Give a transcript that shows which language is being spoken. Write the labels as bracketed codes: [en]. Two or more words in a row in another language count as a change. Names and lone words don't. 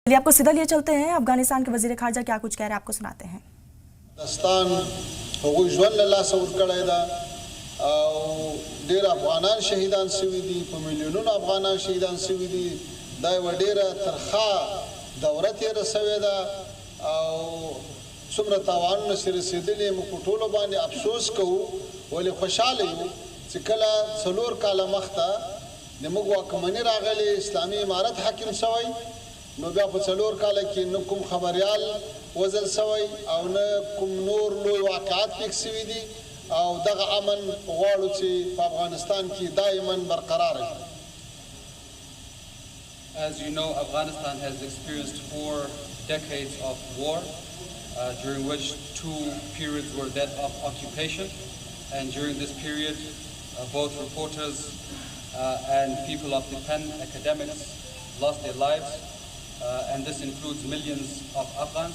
[hi] चलिए आपको सीधा लिए चलते हैं, अफगानिस्तान के वजीर खारजा क्या कुछ कह रहे हैं आपको सुनाते हैं। [ps] पाकिस्तान هغوی ژوند له لاسه ورکړی ده او ډېر افغانان شهیدان سوي دي، په میلیونونو افغانان شهیدان سوي دي. دا یوه ډېره ترخه دوره تېره سوې ده او څومره تاوانونه چې رسېدلي موږ په ټولو باندې افسوس کوو، ولې خوشحاله یو چې کله 4 کاله مخته د موږ واکمني راغلې، اسلامي امارت حاکم سوی، نو بیا په 4 کاله کې نه کوم خبریال وزل سوی او نه کوم نور لوی واقعات پېښ سوي دي او دغه امن غواړو چې په افغانستان کې دائما برقرار وي. [en] As you know, Afghanistan has experienced 4 decades of war, during which 2 periods were that of occupation, and during this period both reporters and people of the pen, academics, lost their lives, and this includes millions of Afghans.